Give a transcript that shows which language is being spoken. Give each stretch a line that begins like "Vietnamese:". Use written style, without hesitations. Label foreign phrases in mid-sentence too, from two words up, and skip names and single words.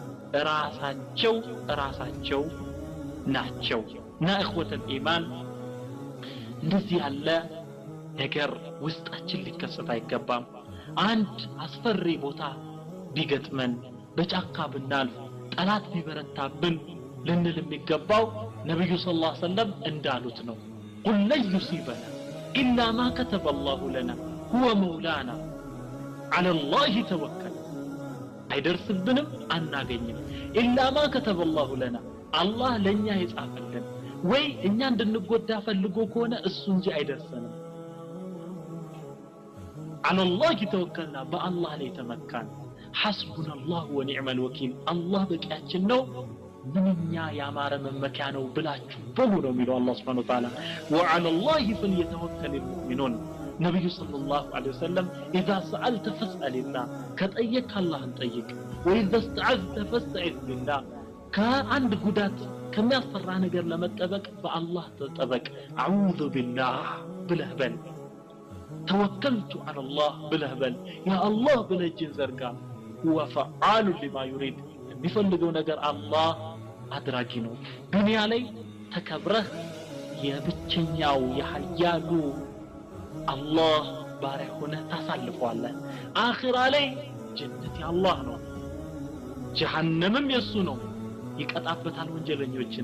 Amharic: ራሳቸው ናቸው እና
Arabic: إخوة الإيمان
Amharic: እንደዚህ ያለ ነገር ውስጣችን ሊከሰት አይገባም አንድ አስፈሪ ቦታ ቢገጥመን በጫካ ብናልፍ ጠላት ቢበረታብን ልንል የሚገባው ነብዩ
Arabic: صلى الله عليه وسلم
Amharic: እንዳሉት ነው
Arabic: قل لن يصيبنا إلا ما كتب الله لنا هو مولانا على الله توكل
Amharic: አይደርስብንም አናገኝም
Arabic: إلا ما كتب الله لنا
Amharic: አላህ ለኛ ይጻፈልን ወይ እኛ እንድንጎዳ ፈልጎ ከሆነ እሱ እንጂ አይደርሰንም
Arabic: على الله توكلنا بالله
Amharic: ላይ ተመካን
Arabic: حسبنا الله ونعم الوكيل الله
Amharic: በቂያችን ነው ምንኛ ያማረ መመኪያ ነው ብላችሁ በሉ ነው የሚለው አላህ
Arabic: سبحانه وتعالى وعلى الله فليتوكل المؤمنون
Amharic: ነብዩ
Arabic: صلى الله عليه وسلم اذا سألت فاسأل الله
Amharic: ከጠየቅ አላህን ጠይቅ
Arabic: واذا استعذت فاستعذ بالله
Amharic: ከአንድ ጉዳት ከሚያስፈራ ነገር ለመጠበቅ በአላህ ተጠበቅ
Arabic: أعوذ بالله
Amharic: ብለህ በል
Arabic: توكلت على الله
Amharic: ብለህ በል
Arabic: يا الله
Amharic: ብለህን ዘርጋ
Arabic: هو فعال لما يريد
Amharic: የሚፈልገው ነገር አላህ አድራጊ ነው ዱንያ ላይ ተከብረህ የብቸኛው የኃያሉ አላህ ባሪያ ሆነህ ታሳልፈዋለህ አኺራ ላይ ጀነት የአላህ ነው ጀሃነምም የሱ ነው ይቀጣበታል ወንጀለኞችን